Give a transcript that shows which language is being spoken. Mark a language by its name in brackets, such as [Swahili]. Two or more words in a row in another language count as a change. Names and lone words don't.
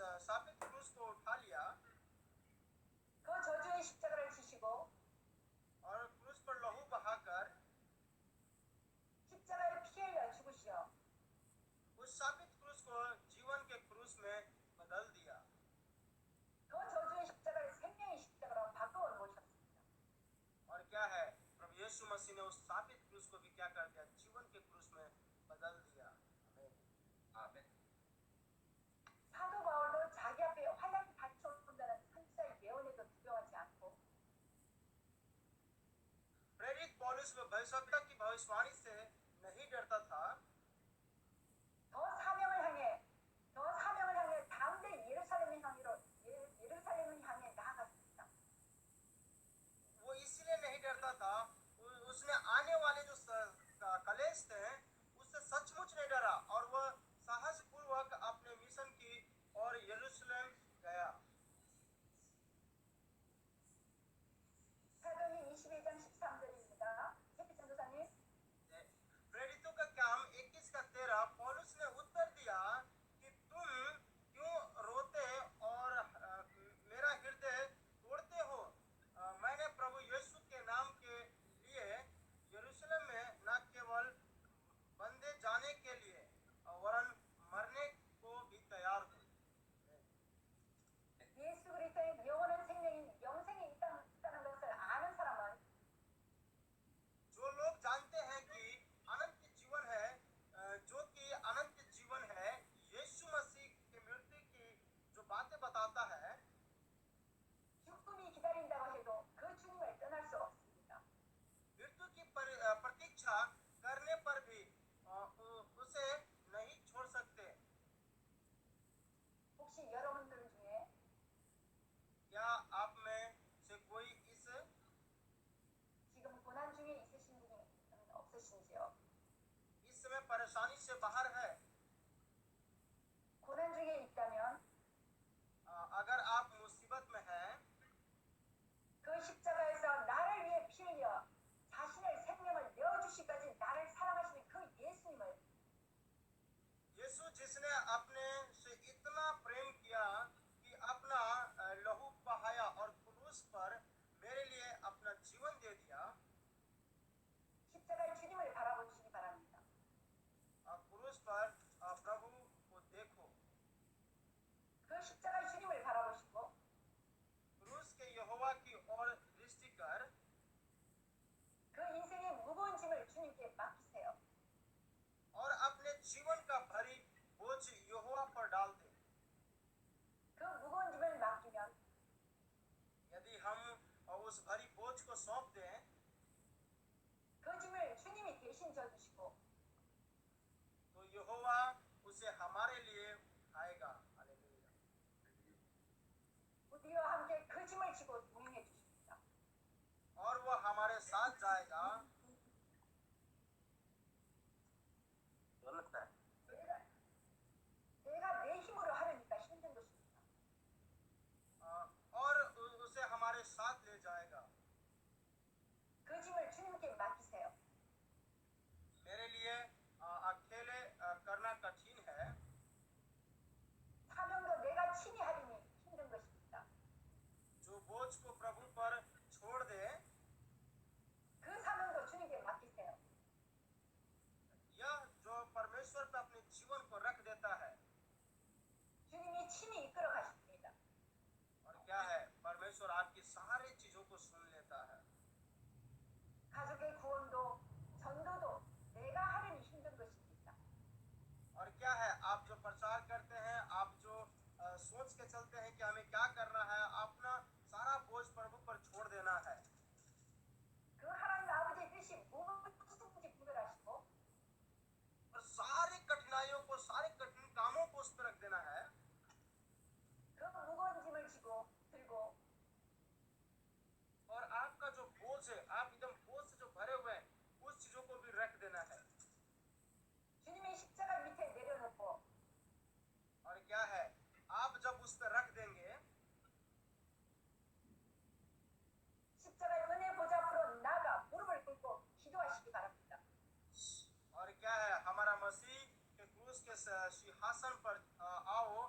[Hindi] स्थापित क्रूस को उठा लिया [Korean] 그 저주의 십자가를 지시고 [Hindi] और क्रूस पर लहू बहाकर [Korean] 십자가에 피 흘려 죽으시어 [Hindi] उस स्थापित क्रूस को जीवन के क्रूस में बदल दिया [Korean] 그 저주의 십자가를 생명의 십자가로 바꾸어 놓으셨습니다. [Hindi] और क्या है प्रभु यीशु मसीह ने उस स्थापित क्रूस को भी क्या कर दिया जीवन के क्रूस में बदल दिया आमीन। [Korean] 아멘. 사도 바울도 자기 앞에 환란이 닥쳐온다는 선지자의 예언에도 두려워하지 않고 [Hindi] प्रेरित पौलुस में भविष्यवक्ता की भविष्यवाणी से नहीं डरता था [Korean] 더 사명을 향해 다음대 예루살렘을 향해 나아갔습니다. [Hindi] वो इसलिए नहीं डरता था उसने आने वाले जो कलेश थे उससे सचमुच नहीं डरा और वह साहस पूर्वक अपने मिशन की और यरूशलेम गया। [Korean] 사도행전 22장 13절입니다. 세피 전도사님. [Hindi] प्रेरितों का काम 21 का 13 पौलुस ने उत्तर दिया कि तुम क्यों रोते और मेरा हृदय तोड़ते हो मैंने प्रभु यीशु के नाम के लिए यरूशलेम में न केवल बंधे जाने के लिए वरन मरने को भी तैयार हूँ। [Korean] 예수 그리스도의 영원한 생명인 영생이 있다는 것을 아는 사람은 [Hindi] जो लोग जानते हैं कि अनंत जीवन है जो कि अनंत जीवन है यीशु मसीह की मृत्यु की जो बातें बताता है [Korean] 죽음이 기다린다고 해도 그 주님을 떠날 수 없습니다. [Hindi] मृत्यु की प्रतीक्षा करने पर भी उसे नहीं छोड़ सकते। [Korean] 혹시 여러분들 중에 [Hindi] क्या आप में से कोई इस [Korean] 지금 고난 중에 있으신 분이 없으신지요? [Hindi] समय परेशानी से बाहर है? [Korean] 고난 중에 있다면 [Hindi] अगर आप मुसीबत में हैं [Korean] 그 십자가에서 나를 위해 피 흘려 자신의 생명을 내어주시까지 나를 사랑하시는 그 예수님을 [Hindi] यीशु जिसने अपने से इतना प्रेम किया कि अपना लहू बहाया और क्रूस पर मेरे लिए अपना जीवन दे दिया [Korean] 십자가의 주님을 바라보시기 바랍니다. [Hindi] क्रूस पर प्रभु को देखो [Korean] 그 십자가의 주님을 바라보시고 [Hindi] क्रूस के यहोवा की ओर दृष्टि कर [Korean] 그 인생의 무거운 짐을 주님께 맡기세요. [Hindi] और अपने जीवन का भारी बोझ यहोवा पर डाल दे। [Korean] 그 무거운 짐을 맡기면 [Hindi] यदि हम उस भारी बोझ को सौंप दें [Korean] 그 짐을 주님이 대신 져주시고 [Hindi] तो यहोवा उसे हमारे लिए उठाएगा। हालेलुया। [Korean] 우리와 함께 그 짐을 지고 동행해 주십니다. [Hindi] और वह हमारे साथ जाएगा। गलत है। [Korean] 내가 내 힘으로 하려니까 힘든 것입니다. [Hindi] और उसे हमारे साथ ले जाएगा। [Korean] 그 짐을 주님께 맡기세요. [Hindi] मेरे लिए अकेले करना कठिन है। [Korean] 사명도 내가 친히 하리니 힘든 것입니다. [Hindi] जो बोझ को प्रभु पर छोड़ दे [Korean] 그 사명도 주님께 맡기세요. [Hindi] यह जो परमेश्वर पे अपने जीवन को रख देता है [Korean] 주님이 친히 이끌어 가십니다. [Hindi] और क्या है परमेश्वर आपकी सारी चीजों को सुन लेता है। [Korean] 가족의 구원도 전도도 내가 하려니 힘든 것입니다. [Hindi] और क्या है आप जो प्रचार करते हैं आप जो सोच के चलते हैं कि हमें क्या करना है अपना सारा बोझ प्रभु पर छोड़ देना है। [Korean] 그 하나님 아버지의 뜻이 무엇인지 구별하시고 [Hindi] और सारी कठिनाइयों को सारे कठिन कामों को उस पर रख देना है [Korean] 그 무거운 짐을 지고 들고 [Hindi] और आपका जो बोझ है आप एकदम बोझ से जो भरे हुए हैं उस चीजों को भी रख देना है। [Korean] 주님의 십자가 밑에 내려놓고 [Hindi] और क्या है आप जब उस पर रख देंगे [Korean] 십자가의 은혜 보좌 앞으로 나가 무릎을 꿇고 기도하시기 바랍니다. [Hindi] और क्या है हमारा मसीह के क्रूस के सिंहासन पर आओ